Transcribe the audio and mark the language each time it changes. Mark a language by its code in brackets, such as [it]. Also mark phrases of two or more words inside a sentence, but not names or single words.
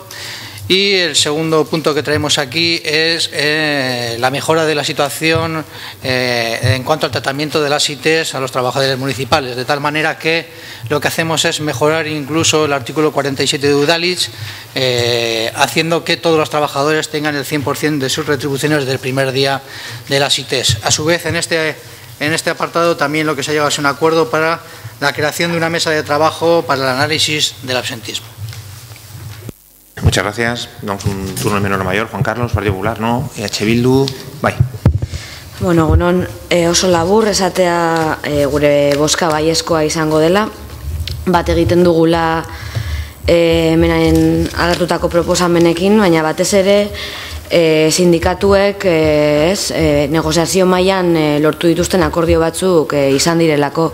[es] Y el segundo punto que traemos aquí es la mejora de la situación en cuanto al tratamiento de las ITs a los trabajadores municipales, de tal manera que lo que hacemos es mejorar incluso el artículo 47 de Udalhitz, haciendo que todos los trabajadores tengan el 100% de sus retribuciones del primer día de las ITs. A su vez, en este apartado también lo que se ha llegado es un acuerdo para la creación de una mesa de trabajo para el análisis del absentismo. Muchas gracias. Damos un turno al menor a mayor. Juan Carlos, Partido Popular, no. [eu] EH Bildu, bai. Bueno, oso labur esatea gure bozka baiezkoa izango dela. Bat egiten dugula hemen agertutako proposamenekin, baina batez ere sindikatuek negoziazio mailan lortu dituzten akordio batzuk izan direlako.